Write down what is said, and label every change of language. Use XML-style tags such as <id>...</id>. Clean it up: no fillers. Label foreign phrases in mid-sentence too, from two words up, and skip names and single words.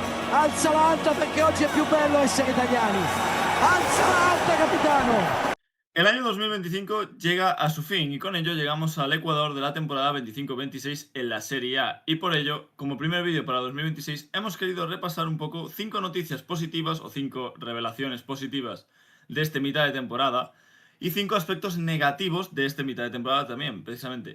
<it>Alzala alta perché oggi è più bello essere italiani. Alzala alta, capitano.</it> <es>El año 2025 llega a su fin y con ello llegamos al Ecuador de la temporada 25-26 en la Serie A. Y por ello, como primer vídeo para 2026, hemos querido repasar un poco 5 noticias positivas o 5 revelaciones positivas de este mitad de temporada y 5 aspectos negativos de este mitad de temporada también, precisamente.</es>